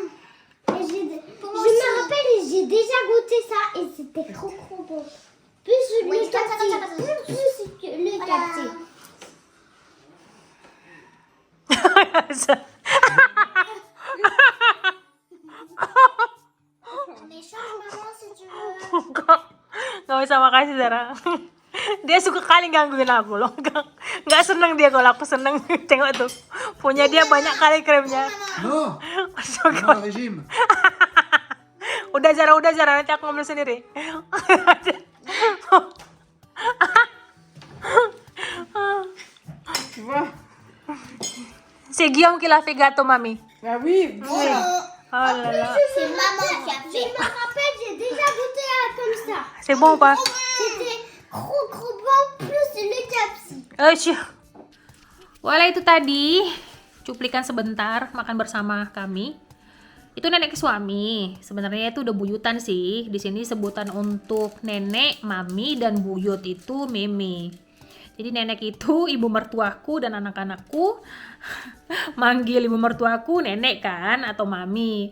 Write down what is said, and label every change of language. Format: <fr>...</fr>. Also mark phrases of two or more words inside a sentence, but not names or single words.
<fr>Je me rappelle, j'ai déjà goûté ça et c'était trop bon. Plus le capti. Plus le capti. Mais change maman si tu veux.</fr> <id>Gak usah makasih Zara. Dia suka kali gangguin aku loh. Gak seneng dia kalau aku seneng. Tengok tuh, punya dia banyak kali kremnya.</id> <fr>Non!</fr> <id>Masuk.</id> <fr>Maman, régime!</fr> <id>Udah Zara, nanti aku ngambil sendiri.</id> <fr>Tu vois? C'est Guillaume qui l'a fait gâteau, mamie. Ah oui. Oh là là. C'est maman qui a fait. Je me rappelle, j'ai déjà goûté comme ça. C'est bon ou pas? C'était trop bon plus le capsi.</fr> <id>Wala itu tadi cuplikan sebentar makan bersama kami. Itu nenek suami. Sebenarnya itu udah buyutan sih. Di sini sebutan untuk nenek, mami, dan buyut itu meme. Jadi nenek itu ibu mertuaku dan anak-anakku manggil ibu mertuaku nenek kan atau mami.</id>